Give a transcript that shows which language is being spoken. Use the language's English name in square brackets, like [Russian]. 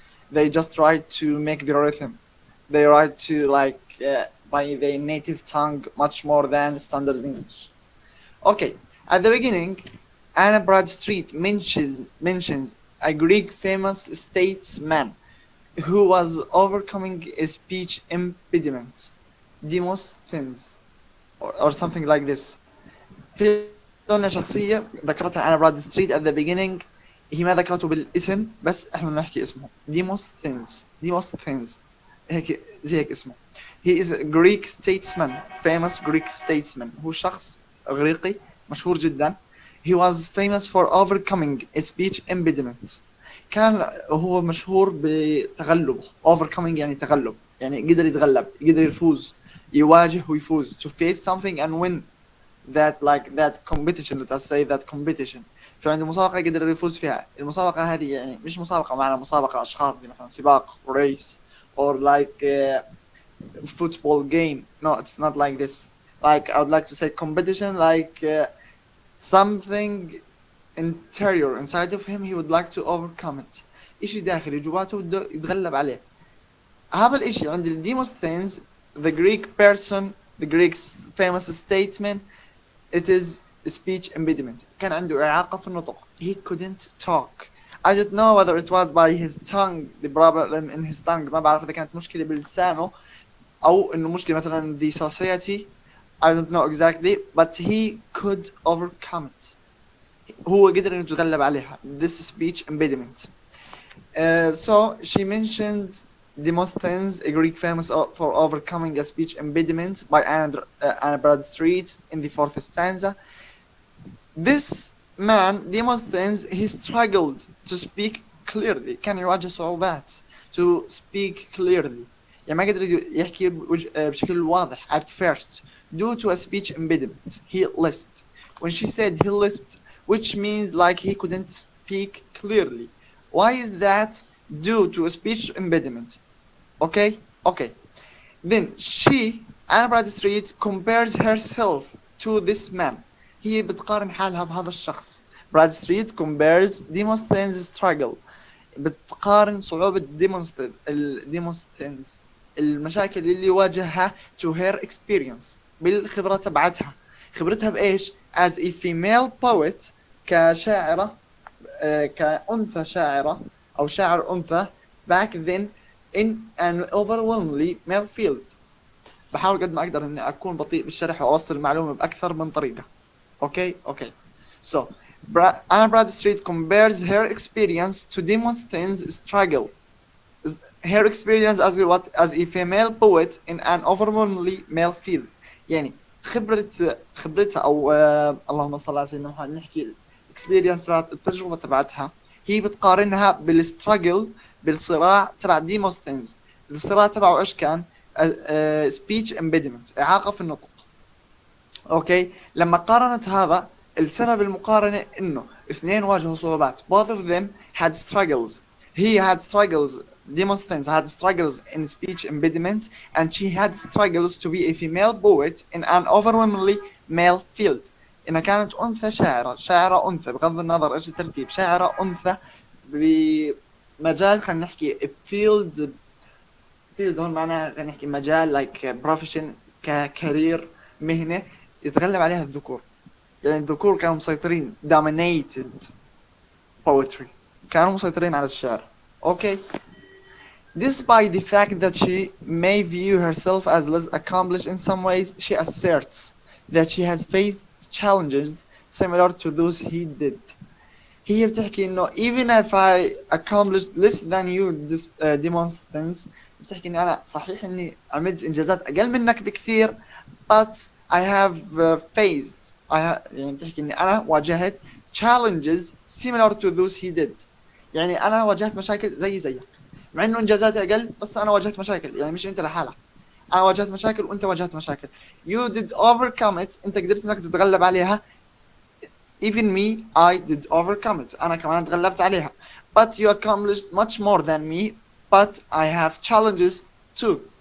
[English] They just try to make the rhythm. They write to by their native tongue much more than standard English. Okay, at the beginning, Anna Bradstreet mentions a Greek famous statesman who was overcoming a speech impediment, Demosthenes, or something like this. [Arabic] في قلنا شخصية ذكرتها أنا براد ستريت [English] at the beginning. [Arabic] هي ما ذكرته بالاسم بس احنا بنحكي اسمه Demosthenes هيك زي هيك اسمه. [English] He is a Greek statesman, famous Greek statesman. [Arabic] هو شخص إغريقي مشهور جدا. [English] He was famous for overcoming a speech impediment. [Arabic] كان هو مشهور بتغلبه. Overcoming يعني تغلب، يعني قدر يتغلب، قدر يفوز، يواجه ويفوز. [English] To face something and win that competition. Let us say that competition. [Arabic] في عنده مسابقة قدر يفوز فيها. المسابقة هذه يعني مش مسابقة معنا مسابقة أشخاص زي مثلا سباق [English] race or like football game. No, it's not like this. Like I would like to say competition, like something interior inside of him he would like to overcome it. [Arabic] إشي داخلي جواته بده يتغلب عليه. هذا الإشي عند [English] Demosthenes, the Greek person, the Greek famous statesman, it is speech impediment. [Arabic] كان عنده إعاقة في النطق. [English] He couldn't talk. I don't know whether it was by his tongue, the problem in his tongue. [Arabic] ما بعرف إذا كانت مشكلة بلسانه أو إنه مشكلة مثلا [English] the society. I don't know exactly, but he could overcome it. [Arabic] هو قدر إنه يتغلب عليها. [English] This speech impediment. So she mentioned Demosthenes, a Greek famous for overcoming a speech impediment, by Anna Bradstreet in the fourth stanza. This man, Demosthenes, he struggled to speak clearly. [Arabic] كان يواجه صعوبات [English] to speak clearly. [Arabic] يعني ما قدر يحكي بشكل واضح [English] at first due to a speech impediment. He lisped. When she said he lisped, which means like he couldn't speak clearly. Why is that? Due to a speech impediment. Okay? Okay. Then she, Anna Bradstreet, compares herself to this man. [Arabic] هي بتقارن حالها بهذا الشخص. [English] Bradstreet compares Demosthenes' struggle. [Arabic] بتقارن صعوبة Demosthenes المشاكل اللي واجهها [English] to her experience [Arabic] بالخبرة تبعتها. خبرتها بإيش؟ [English] as a female poet [Arabic] كشاعرة كأنثى شاعرة أو شاعر أنثى [English] back then in an overwhelmingly male field. [Arabic] بحاول قد ما أقدر إني أكون بطيء بالشرح وأوصل المعلومة بأكثر من طريقة. [English] Okay. So Anna Bradstreet compares her experience to Demosthenes' struggle. Her experience as a female poet in an overwhelmingly male field. [Arabic] يعني خبرتها أو اللهم صل على سيدنا محمد نحكي experience تبعت التجربة تبعتها هي بتقارنها بالستراجل بالصراع تبع ديموستينز. الصراع تبعه ايش كان؟ [English] speech impediment [Arabic] إعاقة في النطق. اوكي لما قارنت هذا السبب المقارنة انه اثنين واجهوا صعوبات. [English] Both of them had struggles. He had struggles. Demosthenes had struggles in speech impediment and she had struggles to be a female poet in an overwhelmingly male field. [Arabic] إنها كانت أنثى شاعرة أنثى بغض النظر إيش الترتيب شاعرة أنثى بمجال خلينا نحكي field هون معناها خلينا نحكي مجال [English] like profession [Arabic] ككارير مهنة يتغلب عليها الذكور. يعني الذكور كانوا مسيطرين [English] dominated poetry [Arabic] كانوا مسيطرين على الشعر. [English] Okay. Despite the fact that she may view herself as less accomplished in some ways, she asserts that she has faced challenges similar to those he did. [Arabic] هي بتحكي إنه [English] even if I accomplished less than you this demons things. [Arabic] بتحكي إني أنا صحيح إني عملت إنجازات أقل منك بكثير [English] but I have faced [Arabic] يعني بتحكي إني أنا واجهت [English] challenges similar to those he did. [Arabic] يعني أنا واجهت مشاكل زيك مع إنه إنجازاتي أقل بس أنا واجهت مشاكل يعني مش أنت لحالك. أنا واجهت مشاكل وأنت واجهت مشاكل. [English] You did overcome it. [Arabic] أنت قدرت إنك تتغلب عليها. [English] Even me, I did overcome it. [Arabic] أنا كمان تغلبت عليها. [English] But you accomplished much more than me. But I have challenges too.